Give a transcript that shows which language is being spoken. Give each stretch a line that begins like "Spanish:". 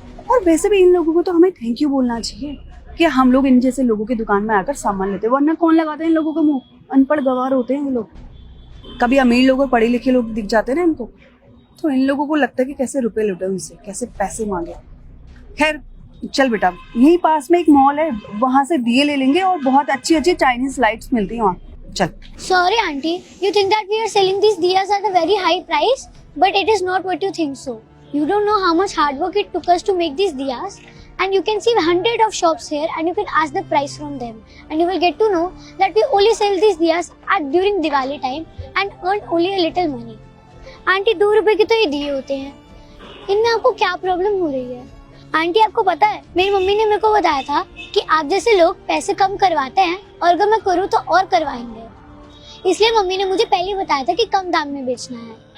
Hindi: और वैसे भी इन लोगों को तो हमें थैंक यू बोलना चाहिए कि हम लोग इन जैसे लोगों की दुकान में आकर सामान लेते, वरना कौन लगाते हैं इन लोगों का मुंह, अनपढ़ गवार होते हैं ये लोग। कभी अमीर लोग और पढ़े लिखे लोग दिख जाते हैं ना इनको, तो इन लोगों को लगता है कि कैसे रुपए लुटे उनसे, कैसे पैसे मांगे। खैर चल बेटा, यहीं पास में एक मॉल है, वहां से दिए ले लेंगे, और बहुत अच्छी अच्छी चाइनीज लाइट्स मिलती है वहाँ। चल।
English: Sorry aunty, you think that we are selling these diyas at a very high price, but it is not what you think so. You don't know how much hard work it took us to make these diyas, and you can see hundred of shops here, and you can ask the price from them, and you will get to know that we only sell these diyas at during Diwali time and earn only a little money.
Hindi: Aunty 2 रुपए के तो ये दिए होते हैं, इनमें आपको क्या प्रॉब्लम हो रही है? आंटी आपको पता है, मेरी मम्मी ने मेरे को बताया था कि आप जैसे लोग पैसे कम करवाते हैं, और अगर मैं करूँ तो और करवाएंगे, इसलिए मम्मी ने मुझे पहले ही बताया था कि कम दाम में बेचना है।